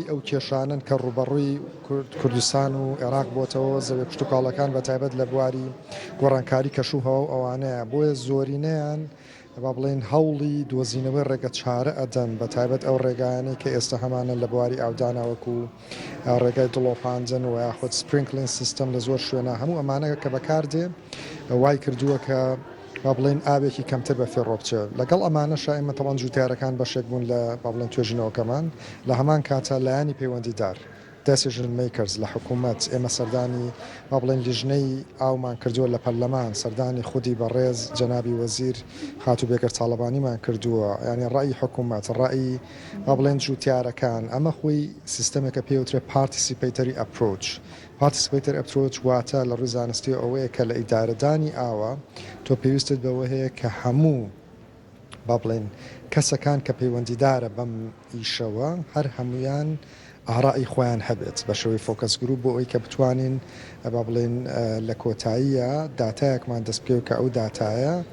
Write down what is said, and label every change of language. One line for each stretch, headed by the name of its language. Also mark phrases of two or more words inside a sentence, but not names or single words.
Central Kurdish: ئەو کێشانن کە ڕوبەڕووی کوردستان و عێراق بۆتەوە زەوی کشتتوکاڵەکان بە تایبەت لە بواری گۆڕانکاری کەشوهەوە ئەوانەیە بۆیە زۆرینەیان با بڵێن هەوڵی دۆزینەوەی ڕێگە چارە ئەدەن بە تایبەت ئەو ڕێگایانەی کە ئێستا هەمانە لە بواری ئاوداناوەکو ڕێگای دڵۆپاندن و یاخود
English: sprinkler system
Central Kurdish: لە زۆر شوێنە هەموو ئەمانەیە کە بەکاردێ وای کردووە کە با بڵێن ئاوێکی کەمتر بە فێڕۆ بچێ لەگەڵ ئەمانەشە ئێمە تەواو جوتیارەکان بەشێک بوون لە با بڵێن توێژینەوەکەمان لە هەمان کاتە لایەنی پەیوەندیدار
English: decision makers
Central Kurdish: لە حکوومەت ئێمە سەردانی با بڵێن لیژنەی ئاومان کردووە لە پەرلەمان سەردانی خودی بەڕێز جەنابی وەزیر خاتوبێکەر تاڵەبانیمان کردووە ینی ڕای حکوومەت ڕای با بڵێن جوتیارەکان ئەمە خۆی سیستەمێکە پێوترێ
English: participatory approach participatory approach
Central Kurdish: واتە لە ڕووی زانستی ئەوەیە کە لە ئیدارەدانی ئاوە تۆ پێویستت بەوە هەیە کە هەموو با بڵێن کەسەکان کە پەیوەندیدارە بەم ئیشەوە هەر هەمویان ئاڕای خۆیان هەبێت بە شێوەی
English: focus group
Central Kurdish: بۆ ئەوی کە بتوانین با بڵێن لە کۆتاییە داتایەکمان دەست پێ کە ئەو داتایە